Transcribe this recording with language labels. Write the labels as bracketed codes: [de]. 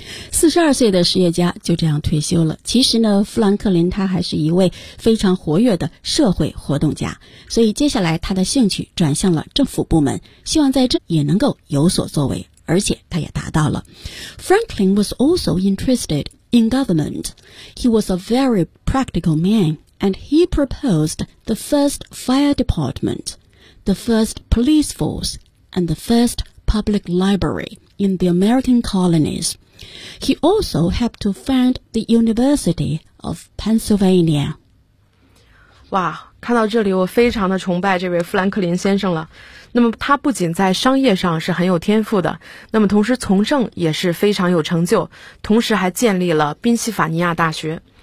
[zh] 42岁的实业家就这样退休了。其实呢，富兰克林他还是一位非常活跃的社会活动家，所以接下来他的兴趣转向了政府部门，希望在这也能够有所作为，而且他也达到了。 [en] Franklin was also interested in government. He was a very practical man, and he proposed the first fire department, the first police force, and the first public library. In the American colonies. He also helped to found the University of Pennsylvania. [zh] 哇，看到这里我非常的崇拜这位富兰克林先生了。那么他不仅在商业上是很有天赋的，那么同时从政也是非常有成就，同时还建立了宾夕法尼亚大学。